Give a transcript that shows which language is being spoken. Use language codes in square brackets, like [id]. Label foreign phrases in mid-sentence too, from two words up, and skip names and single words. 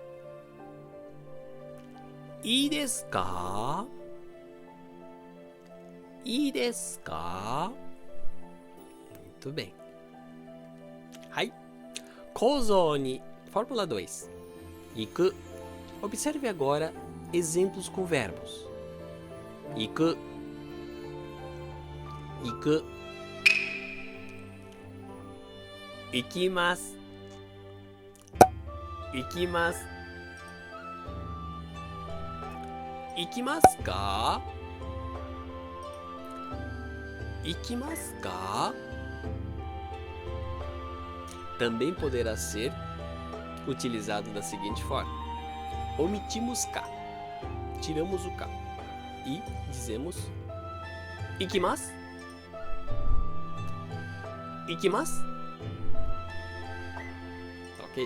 [ja] いいですか？いいですか？ [pt] Muito bem. [ja] はい。構造に Fórmula 2. 行く. [pt] Observe agora exemplos com verbos. [ja] 行く. 行く. 行きます。行きます。行きますか？行きますか? [pt] Também poderá ser utilizado da seguinte forma: omitimos ka, tiramos o ka e dizemos ikimasu. [ja] Ikimasu? [pt] Ok?